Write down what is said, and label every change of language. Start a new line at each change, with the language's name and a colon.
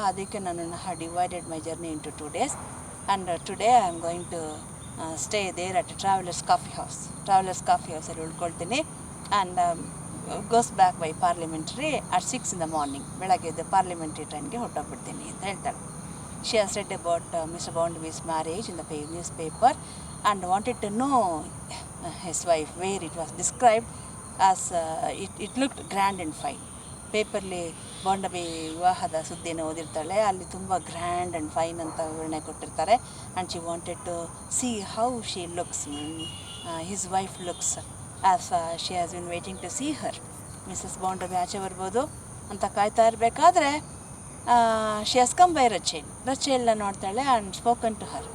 Kannada: ಅದಕ್ಕೆ ನಾನು
English: Divided my journey into 2 days. And today I am going to stay there at travellers coffee ಹೌಸಲ್ಲಿ
Kannada: ಉಳ್ಕೊಳ್ತೀನಿ.
English: And goes back by parliamentary at 6 in the morning.
Kannada: ಬೆಳಗ್ಗೆ parliamentary ಟ್ರೈನ್ಗೆ ಹೊರಟೋಗ್ಬಿಡ್ತೀನಿ ಅಂತ ಹೇಳ್ತಾಳೆ.
English: She has read about Mr. Barnaby's marriage in the newspaper and wanted to know his wife, where it was described as it looked grand and fine.
Kannada: ಪೇಪರ್ಲಿ ಬಾಂಡಬಿ ವಿವಾಹದ ಸುದ್ದಿಯನ್ನು ಓದಿರ್ತಾಳೆ. ಅಲ್ಲಿ ತುಂಬ grand and fine ಅಂತ ವಿವರಣೆ ಕೊಟ್ಟಿರ್ತಾರೆ.
English: And she wanted to see how she looks, his wife looks, as she has been waiting to see her.
Kannada: Mrs ಬಾಂಡಬಿ ಆಚೆ ಬರ್ಬೋದು ಅಂತ ಕಾಯ್ತಾ ಇರಬೇಕಾದ್ರೆ
English: she has come by
Kannada: ರಚೇಲ್ನ ನೋಡ್ತಾಳೆ.
English: And spoken to her.